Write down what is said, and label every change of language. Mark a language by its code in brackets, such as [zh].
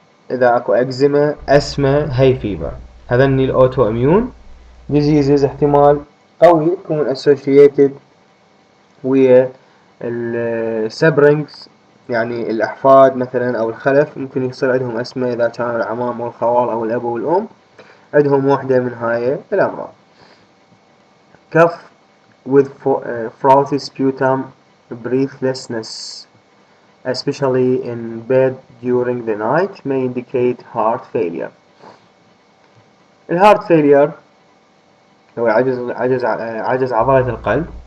[ar] إذا أكو أكزيما، أسما، هاي فيفر، هذني الأوتو إميون ديزيزز احتمال قوي يكون associated ويا السبرينجز، يعني الأحفاد مثلا أو الخلف، ممكن يصير عندهم أسمى إذا كانوا الأعمام والخوال أو الأب والأم عندهم واحدة من هاي الأمراض. [en] cough with frothy sputum, breathlessness, especially in bed during the night, may indicate heart failure. [ar] الهارت failure هو عجز عضلة القلب.